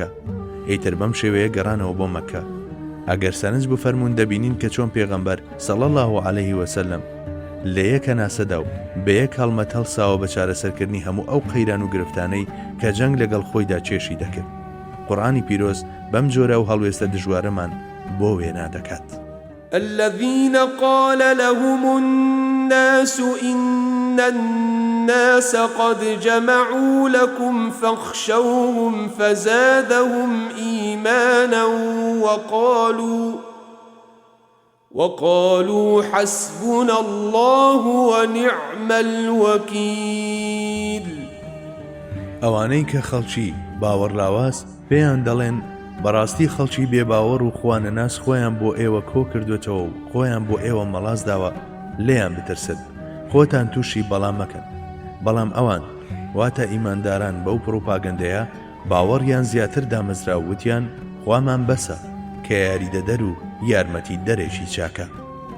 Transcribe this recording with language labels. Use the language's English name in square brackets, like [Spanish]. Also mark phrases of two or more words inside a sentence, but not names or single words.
[Central Kurdish] ئیتر بەم شێوەیە گەڕانەوە بۆ مەکە. ئەگەر سەرنج بفەرمون دەبینین کە چۆن پێغەمبەر [Arabic] صلی الله علیه وسلم [Central Kurdish] لە یەکە ناسەدا و بە یەک هەڵمەت هەڵساوە بە چارەسەرکردنی هەموو ئەو قەیران و گرفتانەی کە جەنگ لەگەڵ خۆیدا چێشی دەکرد. قورئانی پیرۆز بەم جۆرە و هەڵوێستە دژوارەمان بۆ وێنا دەکات. [Arabic] الذين قال لهم الناس إن الناس قد جمعوا لكم فاخشوهم فزادهم إيمانا وقالوا حسبنا الله ونعم الوكيل. [Central Kurdish] ئەوانەی کە خەڵکی باوەڕلاواز پێیان دەڵێن بەڕاستی خەڵکی بێباوەڕ و خوانەناس خۆیان بۆ ئێوە کۆ کردوێتەوە و خۆیان بۆ ئێوە مەڵاز داوە لێیان بترسن خۆتان تووشی بەڵام مەکەن. بەڵام ئەوان واتە ئیمانداران بەو پڕۆپاگەندەیە باوەڕیان زیاتر دامەزرا و وتیان خوامان بەسە کە یاریدەدەر و یارمەتی دەرێکی چاکە.